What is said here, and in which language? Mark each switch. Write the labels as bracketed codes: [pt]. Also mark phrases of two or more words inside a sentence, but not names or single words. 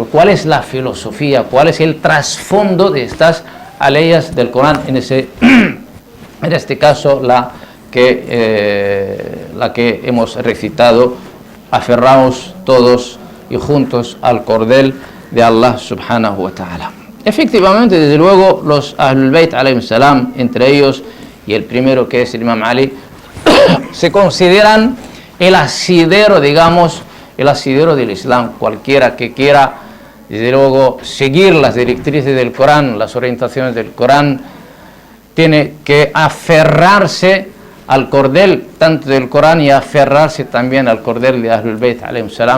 [es] ¿Cuál es la filosofía? ¿Cuál es el trasfondo de estas aleyas del Corán? En este caso, la que hemos recitado: aferraos todos y juntos al cordel de Allah [ar] سبحانه وتعالى. [es] Efectivamente, desde luego, los Ahlul Bayt [ar] عليهم السلام, [es] entre ellos y el primero, que es el Imam Ali, se consideran el asidero, el asidero del Islam. Cualquiera que quiera, desde luego, seguir las directrices del Corán, las orientaciones del Corán, tiene que aferrarse al cordel tanto del Corán y aferrarse también al cordel de Ahlul Bayt [ar] عليهم السلام.